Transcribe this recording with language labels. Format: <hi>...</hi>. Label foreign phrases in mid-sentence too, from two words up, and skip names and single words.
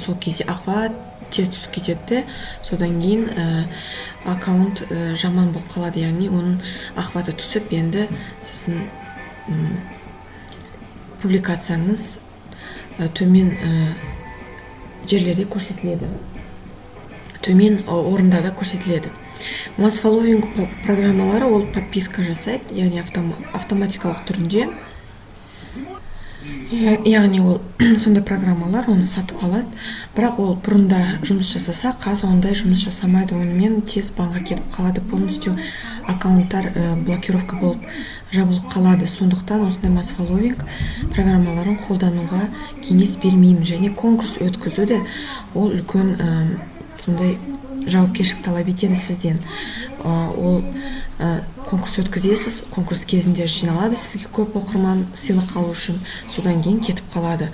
<kk>Сол кезде охват тез түсіп кетеді, содан кейін аккаунт жаман болып қалады, яғни оның охваты түсіп, енді сіздің публикацияңыз төмен жерлерде көрсетіледі, төмен орындарда көрсетіледі.</kk> <en>Mass following</en> <kk>программалары ол подписка жасайды, яғни автоматикалық түрінде. Яғни ол сондай программалар оны сатып алады, бірақ ол бұрында жұмыс жасаса, қазір ондай жұмыс жасамайды, онымен тез банға кетіп қалады, полностью аккаунттар блокировка болып жабылып қалады. Сондықтан осындай</kk> <en>mass following</en> <kk>программаларын қолдануға кеңес бермеймін. Және конкурс өткізуді ол үлкен сондай жауапкершілік талап етеді сізден. Ол конкурс өткізесіз, конкурс кезінде жиналады сізге көп оқырман сыйлық алу үшін, содан кейін кетіп қалады.</kk>